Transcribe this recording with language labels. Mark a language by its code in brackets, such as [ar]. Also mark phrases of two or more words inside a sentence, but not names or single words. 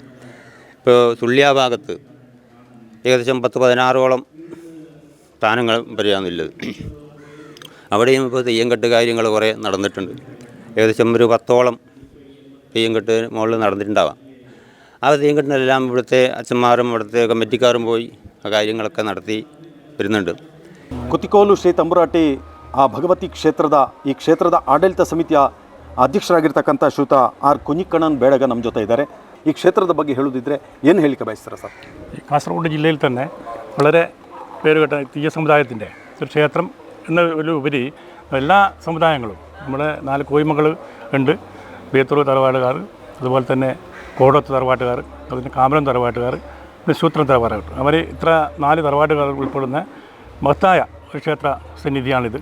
[ml] ഇപ്പോൾ സുള്ളിയ ഭാഗത്ത് ഏകദേശം 10-16ഓളം സ്ഥാനങ്ങൾ വരെയാണുള്ളത്. അവിടെയും ഇപ്പോൾ തെയ്യംകെട്ട് കാര്യങ്ങൾ കുറേ നടന്നിട്ടുണ്ട്. ഏകദേശം ഒരു 10ഓളം തെയ്യംകെട്ട് മുകളിൽ നടന്നിട്ടുണ്ടാവാം. ആ തെയ്യംകെട്ടിനെല്ലാം ഇവിടുത്തെ അച്ഛന്മാരും ഇവിടുത്തെ കമ്മിറ്റിക്കാരും പോയി ആ കാര്യങ്ങളൊക്കെ നടത്തി വരുന്നുണ്ട്. [kn] ಕುತಿಕೋಲು ಶ್ರೀ ತಂಬುರಾಟಿ ಆ ಭಗವತಿ ಈ ಕ್ಷೇತ್ರದ ಆಡಳಿತ ಸಮಿತಿಯ ಅಧ್ಯಕ್ಷರಾಗಿರ್ತಕ್ಕಂಥ ಶ್ರೀಯುತ ಆರ್ ಕುഞ്ഞിക്കണ്ണൻ ಬೇಡಗ ನಮ್ಮ ಜೊತೆ ಇದ್ದಾರೆ. ಈ ಕ್ಷೇತ್ರದ ಬಗ್ಗೆ ಹೇಳುವುದಿದ್ರೆ ಏನು ಹೇಳಿಕೆ ಬಯಸ್ತಾರೆ ಸರ್? [ml] കാസർഗോഡ് ജില്ലയിൽ തന്നെ വളരെ പേരുകേട്ട തീയ സമുദായത്തിൻ്റെ ഒരു ക്ഷേത്രം എന്ന ഉപരി എല്ലാ സമുദായങ്ങളും നമ്മുടെ 4 കോയ്മകൾ ഉണ്ട്. ബേത്തൂർ തറവാടുകാർ, അതുപോലെ തന്നെ കോടത്ത് തറവാട്ടുകാർ, അതുപോലെ കാമരം തറവാട്ടുകാർ, ശൂത്രം തറവാട്ടുകാർ, അവർ ഇത്ര 4 തറവാട്ടുകാർ ഉൾപ്പെടുന്ന മഹത്തായ ഒരു ക്ഷേത്ര സന്നിധിയാണിത്.